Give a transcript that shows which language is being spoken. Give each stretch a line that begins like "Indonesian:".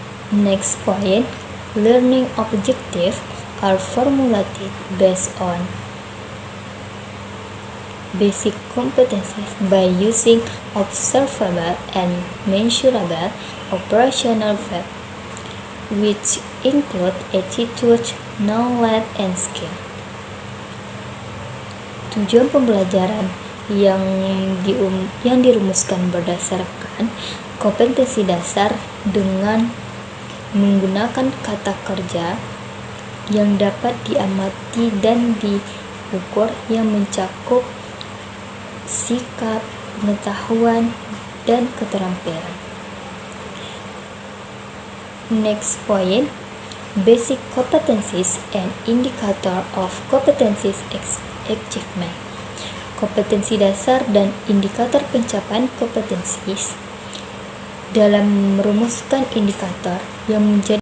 English: Next point, learning objectives are formulated based on basic competencies by using observable and measurable operational facts, which include attitude, knowledge, and skill.
Indonesian: Tujuan pembelajaran yang dirumuskan berdasarkan kompetensi dasar dengan menggunakan kata kerja yang dapat diamati dan diukur yang mencakup sikap, pengetahuan, dan keterampilan.
English: Next point, basic competencies and indicator of competencies achievement.
Indonesian: Kompetensi dasar dan indikator pencapaian kompetensi dalam merumuskan indikator yang menjadi